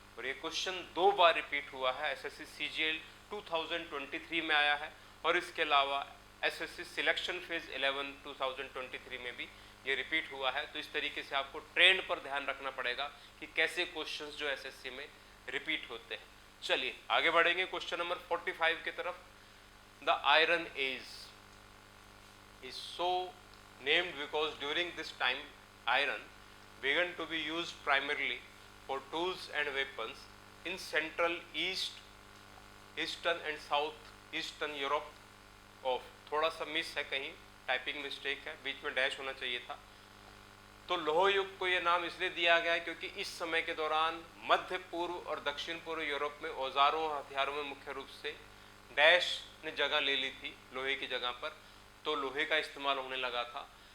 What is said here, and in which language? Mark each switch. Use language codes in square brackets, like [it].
[hi] और ये क्वेश्चन 2 बार रिपीट हुआ है। एसएससी सीजीएल 2023 में आया है, और इसके अलावा एसएससी सिलेक्शन फेज 11 2023 में भी ये रिपीट हुआ है। तो इस तरीके से आपको ट्रेंड पर ध्यान रखना पड़ेगा कि कैसे क्वेश्चंस जो एसएससी में रिपीट होते हैं। चलिए आगे बढ़ेंगे क्वेश्चन नंबर 45 की तरफ। [en] The iron age is so named because during this time iron began to be used primarily for tools and weapons in central east, eastern and south eastern Europe of। [hi] थोड़ा सा miss है, कहीं typing mistake है, बीच में dash होना चाहिए था। तो लोह युग को यह नाम इसलिए दिया गया है क्योंकि इस समय के दौरान मध्य पूर्व और दक्षिण पूर्व यूरोप में औजारों और हथियारों में मुख्य रूप से डैश ने जगह ले ली थी लोहे की जगह पर, तो लोहे का इस्तेमाल होने लगा था।